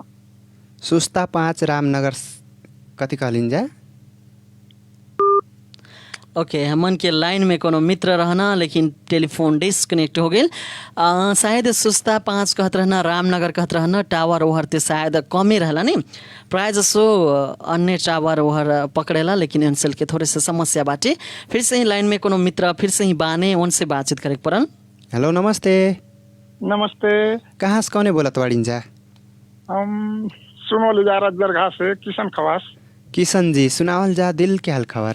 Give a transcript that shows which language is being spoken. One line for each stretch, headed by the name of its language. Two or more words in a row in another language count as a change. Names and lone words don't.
Bhojpuri: सुस्ता 5 रामनगर कथी कहलिन जा? ओके, हमन के लाइन में कोनो मित्र रहना लेकिन टेलीफोन डिस्कनेक्ट हो गेल। शायद सुस्ता 5 कहत रहना, रामनगर कहत रहना। टावर ओहर ते शायद कमे रहला नहीं,
Nepali: प्राय जसो
Bhojpuri: अन्य टावर ओहर पकड़ेला, लेकिन इनसेल के थोड़े से समस्या बाटे। फिर से ही लाइन में कोनो मित्र फिर से ही बाने उनसे बातचीत करे पड़न। हेलो नमस्ते। नमस्ते। कहाँ से कौने बोलत वाड़िन जा? हम सुनोली जा दरगाह से किशन खवास। किशन जी, सुनावल जा दिल के हाल खबर?